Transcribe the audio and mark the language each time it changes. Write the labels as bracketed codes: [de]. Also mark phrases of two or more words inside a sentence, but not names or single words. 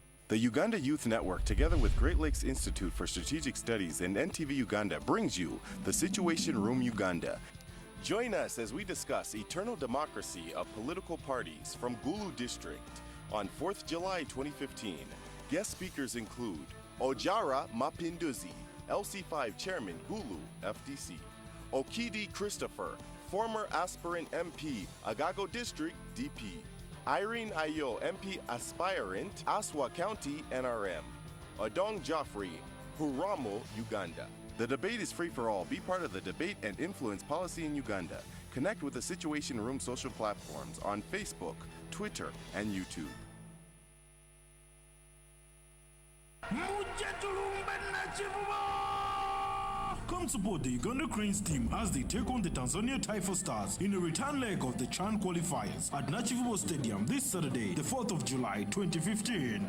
[en] The Uganda Youth Network, together with Great Lakes Institute for Strategic Studies and NTV Uganda, brings you the Situation Room Uganda. Join us as we discuss eternal democracy of political parties from Gulu District on 4th July 2015. Guest speakers include Ojara Mapinduzi, LC5 Chairman, Gulu, FDC. Okidi Christopher, former aspirant MP, Agago District, DP. Irene Ayo, MP aspirant, Aswa County, NRM. Odong Joffrey, Huramo, Uganda. The debate is free for all. Be part of the debate and influence policy in Uganda. Connect with the Situation Room social platforms on Facebook, Twitter, and YouTube. Come support the Uganda Cranes team as they take on the Tanzania Taifa Stars in a return leg of the CHAN qualifiers at Nachivubo Stadium this Saturday, the 4th of July 2015.